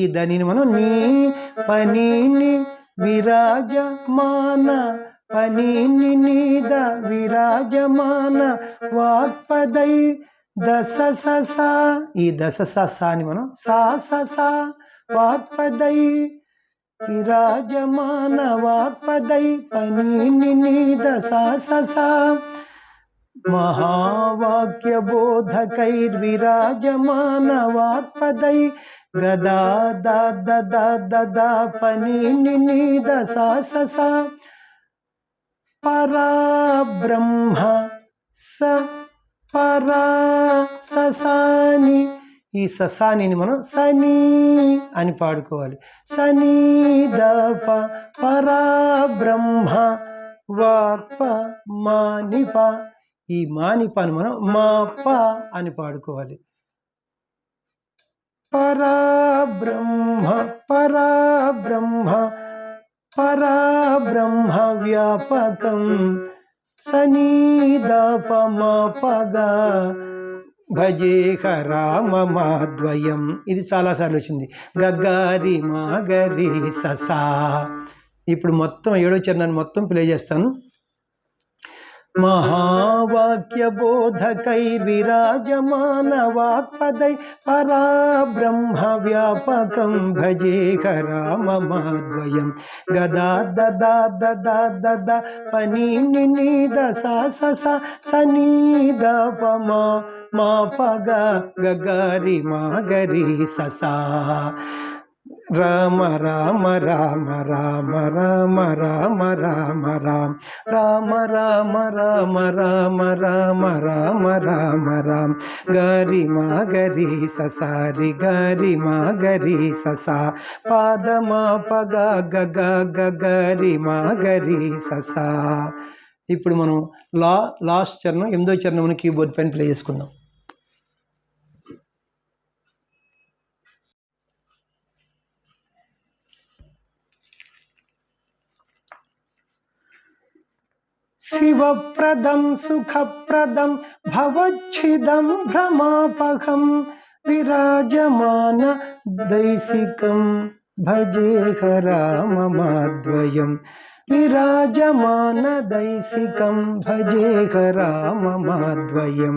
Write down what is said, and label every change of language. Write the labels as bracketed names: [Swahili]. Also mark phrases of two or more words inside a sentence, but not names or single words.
[Sanskrit] దని మనం నీ పనిని విరాజమాన పనిని నీద విరాజమాన వాక్పదై దశ సస, ఈ దశ ససాని మనం సా సస వాక్పదై విరాజమాన వాక్పదై పనిని నీద సా సస महावाक्यबोधकैर्विराजमान वाक्पदै गदा दा पनिनि नीद सा ससा पराब्रह्म स परा ससानि, [Telugu] ఈ ససానిని మనం సనీ అని పాడుకోవాలి. సనీ దప పరాబ్రహ్మ వాక్ప మానిప, ఈ మానిపాని మనం మా ప అని పాడుకోవాలి. [Sanskrit] పరాబ్రహ్మ పరాబ్రహ్మ పరాబ్రహ్మ వ్యాపకం సనీదప మా పగా భజేహ రామమాద్వయం. [Telugu] ఇది చాలాసార్లు వచ్చింది. గగ్గారి మాగరి ససా. ఇప్పుడు మొత్తం 7వ చరణాన్ని మొత్తం ప్లే చేస్తాను. [Sanskrit] महावाक्यबोधकैर्विराजमान वाक्पदै पराब्रह्म व्यापकं भजेह राममाद्वयं गदा ददा पनिनि नीद सा ससा सनीद पमा मा पगा गगारि मागरि ससा राम राम राम राम राम राम राम राम राम राम राम राम राम राम राम राम गरि मा गरि ससा रि गरि मा गरि ससा पाद मा पग गग गरि मा गरि ససా. [Telugu] ఇప్పుడు మనం లాస్ట్ చరణం 8వ చరణం కీబోర్డ్ పైన ప్లే చేసుకుందాం. [Sanskrit] శివప్రదం సుఖప్రదం భవచ్ఛిదం భ్రమాపహం విరాజమాన దైసికం భజేహ రామమాద్వయం విరాజమాన దైసికం భజేహ రామమాద్వయం.